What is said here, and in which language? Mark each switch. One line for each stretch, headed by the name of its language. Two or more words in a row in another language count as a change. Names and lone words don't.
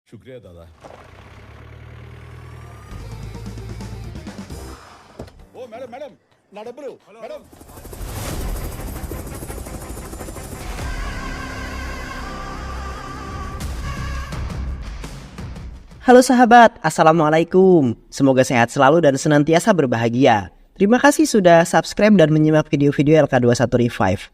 Hindi: शुक्रिया दादा। ओ मैडम मैडम ना डब्बरू मैडम।
Indonesian: Halo sahabat, Assalamualaikum. Semoga sehat selalu dan senantiasa berbahagia. Terima kasih sudah subscribe dan menyimak video-video LK21 Revive.